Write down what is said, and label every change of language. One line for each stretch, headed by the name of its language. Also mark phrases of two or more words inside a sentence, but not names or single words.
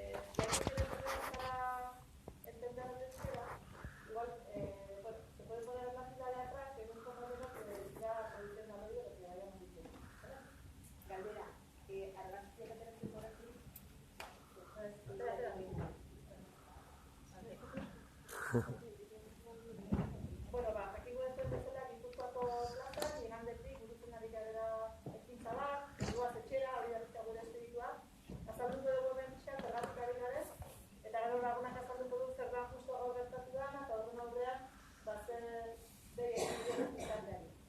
Spanish: ya que tienes problemas para entender el euskera, igual, bueno, se puede poner en la fila de atrás que hay un compañero que ya traduciendo al oído lo que hayamos dicho. Caldera, argazkia que tenés que por aquí. Espera.
Basque: Bueno, jakingo duzuen bezala, Gipuzkoako plazan, igandetik burutzen ari garela ekintza bat, goaz etxera, hori da gure espiritua. Azalduko dugu hemen pixka, zergatik ari garen, eta gero lagunak azalduko du zer da justu hau gertatu dana, eta horren aurrean, zer bere egin izateari.